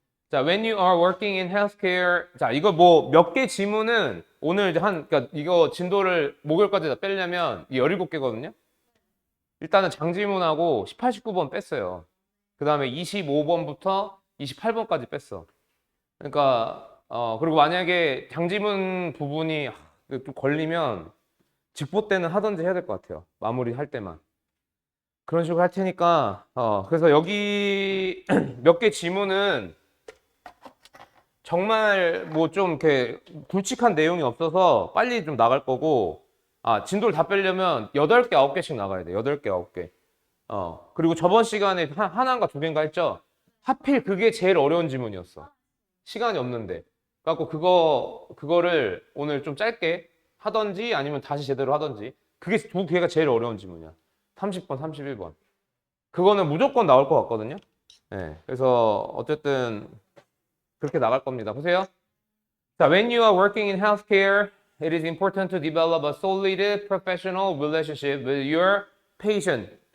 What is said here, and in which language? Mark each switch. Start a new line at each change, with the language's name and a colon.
English: 자, when you are working in healthcare.
Korean: 자, 이거 뭐 몇 개 지문은 오늘 이제 그러니까 이거 진도를 목요일까지 다 빼려면 17개거든요. 일단은 장지문하고 18, 19번 뺐어요. 그 다음에 25번부터 28번까지 뺐어. 그러니까, 그리고 만약에 장지문 부분이 좀 걸리면 직보 때는 하든지 해야 될 것 같아요. 마무리 할 때만. 그런 식으로 할 테니까, 그래서 여기 몇 개 지문은 정말 뭐 좀 이렇게 굵직한 내용이 없어서 빨리 좀 나갈 거고, 진도를 다 빼려면 8개, 9개씩 나가야 돼. 8개, 9개. 그리고 저번 시간에 하나인가 2개인가 했죠? 하필 그게 제일 어려운 지문이었어. 시간이 없는데. 그래갖고 그거를 오늘 좀 짧게 하던지 아니면 다시 제대로 하던지. 그게 두 개가 제일 어려운 지문이야. 30번, 31번. 그거는 무조건 나올 것 같거든요. 네, 그래서 어쨌든 그렇게 나갈 겁니다. 보세요.
English: 자, when you are working in healthcare, it is important to develop a solid professional relationship with your patient.